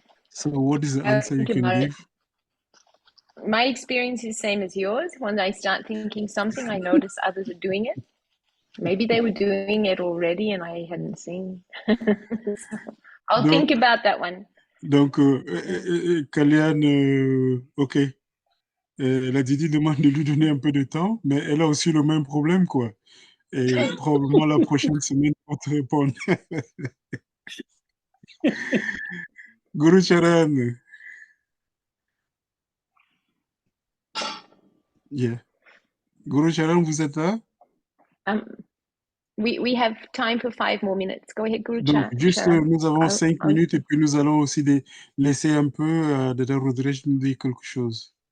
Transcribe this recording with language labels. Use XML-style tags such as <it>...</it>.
<en>So what is the answer you can give? My experience is same as yours. When I start thinking something, I notice others are doing it. Maybe they were doing it already and I hadn't seen. I'll think about that one.</en> <fr>Donc, Kalian, ok. La Didi demande de lui donner un peu de temps, mais elle a aussi le même problème, quoi. Et probablement la prochaine semaine, on va te répondre. Guru Charan. Yeah. Guru Charan, vous êtes là?</fr> <en>We have time for 5 more minutes. Go ahead, Guru</en> <fr>Donc, juste,</fr> <en>Charan.</en> <fr>nous avons 5 minutes et puis nous allons aussi laisser un peu de Rodrèche nous dire quelque chose.</fr>